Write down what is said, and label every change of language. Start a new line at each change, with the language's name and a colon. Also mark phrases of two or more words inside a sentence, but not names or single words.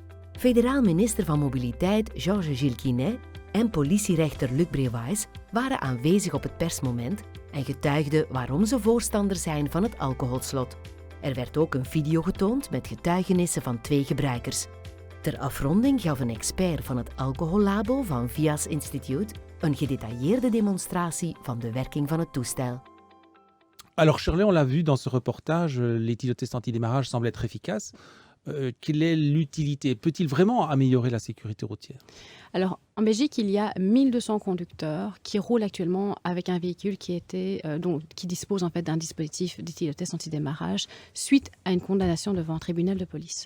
Dutch: Federaal minister van Mobiliteit Georges Gilles en politierechter Luc Brewijs waren aanwezig op het persmoment en getuigden waarom ze voorstander zijn van het alcoholslot. Er werd ook een video getoond met getuigenissen van 2 gebruikers. Ter afronding gaf een expert van het alcohollabo van Vias Institute een gedetailleerde demonstratie van de werking van het toestel.
French: Alors Shirley, on l'a vu dans ce reportage, l'éthylotest anti-démarrage semble être efficace. Quelle est l'utilité? Peut-il vraiment améliorer la sécurité routière? Alors, en Belgique, il y a 1200 conducteurs qui roulent actuellement avec un véhicule qui dispose en fait d'un dispositif d'éthylotest anti-démarrage suite à une condamnation devant un tribunal de police.